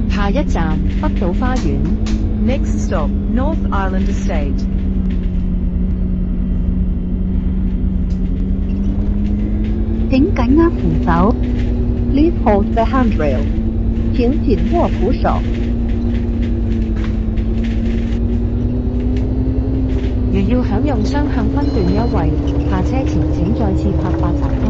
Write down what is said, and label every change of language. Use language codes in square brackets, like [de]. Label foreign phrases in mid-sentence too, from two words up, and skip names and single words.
[yue] 下一站北島花園。 [en] Next stop, North Island Estate. [yue] 請緊握扶手。 [en] Please hold the handrail. [yue] 請緊握扶手。如要享用雙向分段優惠，下車前請再次拍八達通。